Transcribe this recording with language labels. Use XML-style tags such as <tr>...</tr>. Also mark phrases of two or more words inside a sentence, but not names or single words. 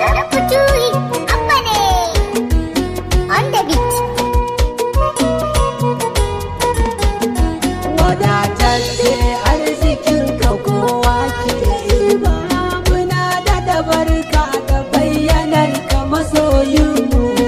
<ha>Kuturi, Abba ne.</ha> <en>On the beat.</en> <ha>Wadatacce arzikinka kowa ke iba. Muna daɗa barka da bayyanar ka masoyinmu.</ha>